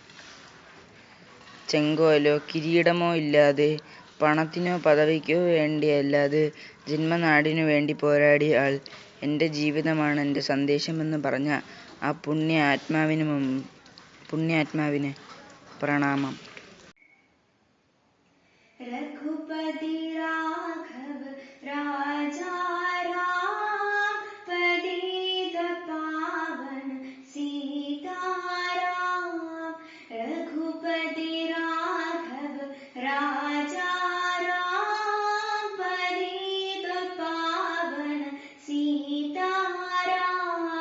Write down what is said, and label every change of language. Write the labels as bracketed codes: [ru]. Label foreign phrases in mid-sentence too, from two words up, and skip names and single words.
[ml] ചെങ്കോലോ കിരീടമോ ഇല്ലാതെ, പണത്തിനോ പദവിക്കോ വേണ്ടിയല്ലാതെ ജന്മനാടിനു വേണ്ടി പോരാടിയ ആൾ. എൻ്റെ ജീവിതമാണ് എൻ്റെ സന്ദേശമെന്ന് പറഞ്ഞ ആ പുണ്യാത്മാവിന് പ്രണാമം. [hi] रघुपति राघव राजा राम, पतित पावन सीताराम. रघुपति राघव राजा राम, पतित पावन सीताराम.